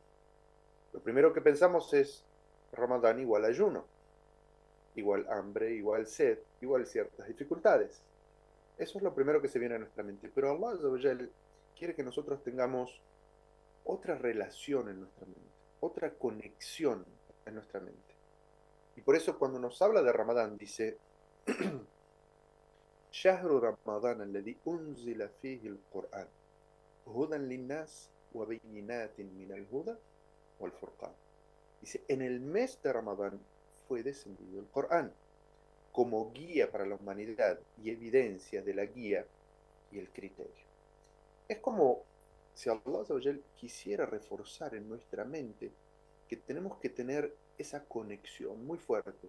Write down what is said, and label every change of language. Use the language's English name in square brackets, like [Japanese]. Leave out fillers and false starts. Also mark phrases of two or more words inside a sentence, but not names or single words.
[Spanish] Lo primero que pensamos es Ramadán igual ayuno, igual hambre, igual sed, igual ciertas dificultades. Eso es lo primero que se viene a nuestra mente. Pero [Arabic] الله عز وجل [Spanish] quiere que nosotros tengamos otra relación en nuestra mente, otra conexión en nuestra mente. Y por eso cuando nos habla de Ramadán dice, [Arabic] شهر رمضان الذي أنزل فيه القرآن هدى للناس وبينات من الهدى والفرقان. [Spanish] Dice, en el mes de Ramadán fue descendido el Corán como guía para la humanidad y evidencia de la guía y el criterio. Es como si Allah quisiera reforzar en nuestra mente que tenemos que tener esa conexión muy fuerte.